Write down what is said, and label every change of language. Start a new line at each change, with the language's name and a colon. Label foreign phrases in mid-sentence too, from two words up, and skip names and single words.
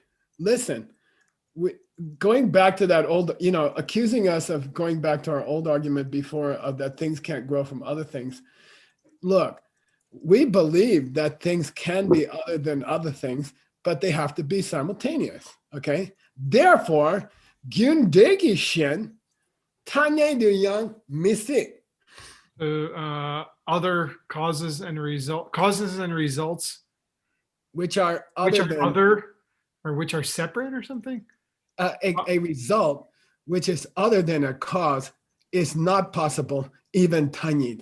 English: Listen, going back to that old, accusing us of going back to our old argument before of that things can't grow from other things. Look, we believe that things can be other than other things, but they have to be simultaneous. Okay. Therefore,
Tibetan: gyundegi shen tanye de yang misi.
English: Other causes and results, Which are which are separate or something. A result which is other than a cause is not possible, even tanye.